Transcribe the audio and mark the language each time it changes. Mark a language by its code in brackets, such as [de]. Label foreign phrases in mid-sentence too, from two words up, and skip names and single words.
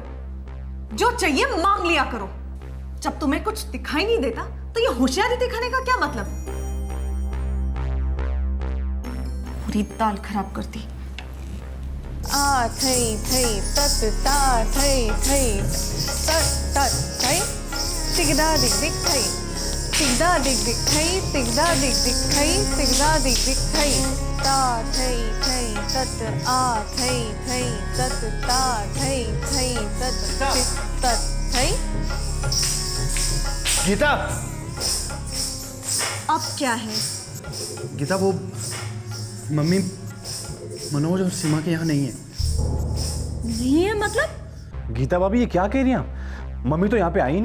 [hi] जो चाहिए मांग लिया करो। जब तुम्हें कुछ दिखाई नहीं देता तो ये होशियारी दिखाने का क्या मतलब? पूरी दाल खराब करती। आ थई थई तत ता थई थई तत तत थई तिगदा दिग दिग थई तिगदा दिग दिग थई तिगदा दिग दिग थई तिगदा दिग दिग थई। ता थई थई तत आ थई थई तत ता थई थई तत चित तत थई। गीता, अब क्या है? गीता वो मम्मी मनोज और सीमा के यहाँ नहीं है। नहीं है मतलब? गीता भाभी ये क्या कह रही हैं आप? मम्मी तो यहाँ पे आई नहीं।